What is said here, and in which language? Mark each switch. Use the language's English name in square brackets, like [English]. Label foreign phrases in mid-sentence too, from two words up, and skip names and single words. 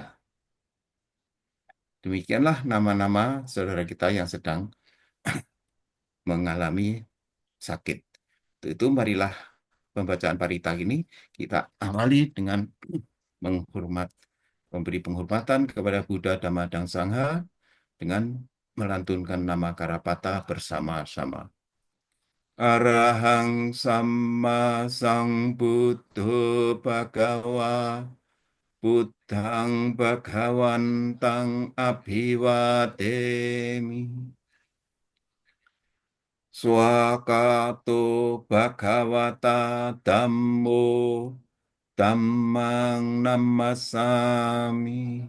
[Indonesian] Demikianlah nama-nama saudara kita yang sedang mengalami sakit. Untuk itu marilah pembacaan parita ini kita awali dengan memberi penghormatan kepada Buddha, Dhamma, dan Sangha dengan melantunkan nama Karapata bersama-sama. [Pali] Arahang Sama Sambuddho Bhagawa Buddhang Bhagawantang Abhiwademi. Swakato Bhagavata Dhammo Dhammang Namasami.